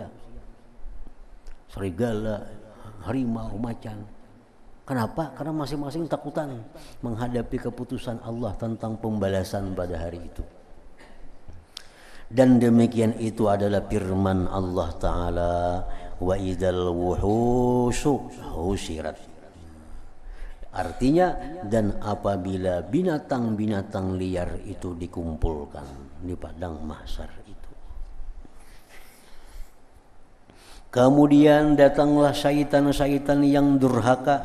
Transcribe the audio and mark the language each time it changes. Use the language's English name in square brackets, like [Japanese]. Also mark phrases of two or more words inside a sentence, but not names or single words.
[Indonesian] Serigala, harimau, macan. Kenapa? Karena masing-masing takutan menghadapi keputusan Allah tentang pembalasan pada hari itu. Dan demikian itu adalah firman Allah Ta'ala, [Arabic] وإذا الوحوش حشرت. [Indonesian] Artinya, dan apabila binatang-binatang liar itu dikumpulkan di padang mahsyar itu. Kemudian datanglah syaitan-syaitan yang durhaka.